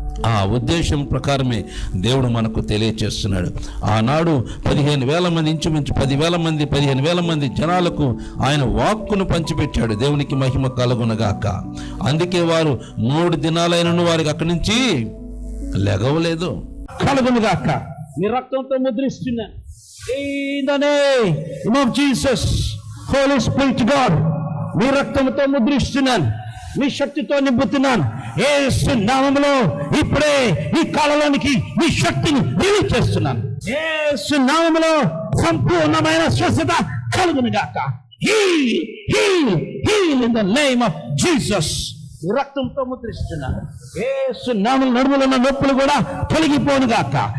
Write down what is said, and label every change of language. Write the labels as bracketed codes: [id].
[te] ఆ ఉద్దేశం ప్రకారమే దేవుడు మనకు తెలియచేస్తున్నాడు. ఆనాడు 15,000 మంది, ఇంచుమించు 15,000 మంది జనాలకు ఆయన వాక్కును పంచిపెట్టాడు. దేవునికి మహిమ కలుగునగాక. అందుకే వారు 3 దినాలైనను వారికి అక్కడి నుంచి లెగవలేదు. కలుగునగాక. నీ రక్తంతో ముద్రిస్తున్నాను. [en] In the name of Jesus, Holy Spirit God, [te] నీ రక్తంతో ముద్రిస్తున్నాను, నీ శక్తితో నింపుతున్నాను. యేసు నామములో ఇప్పుడే ఈ కాలంలోనికి నీ శక్తిని రిలీజ్ చేస్తున్నాను. యేసు నామములో సంపూర్ణమైన స్వస్థత కలుగునుగాక. [en] Heal in the name of Jesus. [te] రక్తంతో ముద్రిస్తున్నాను. యేసు నామముల నడుములో ఉన్న నొప్పులు కూడా తొలగిపోనుగాక.